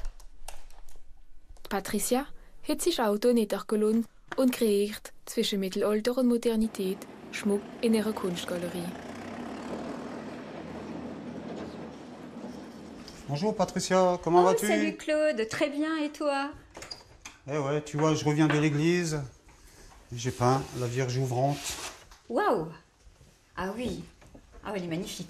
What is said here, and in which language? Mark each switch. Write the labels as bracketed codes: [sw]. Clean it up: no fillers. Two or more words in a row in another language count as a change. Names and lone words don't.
[de] Patricia hat sich Auto niedergelassen und kreiert zwischen Mittelalter und Modernität Schmuck in ihrer Kunstgalerie. [fr] Bonjour Patricia, comment vas-tu? Salut Claude, très bien, et toi? Eh ouais, tu vois, je reviens de l'église, j'ai peint la Vierge ouvrante. Waouh! Ah oui, elle est magnifique en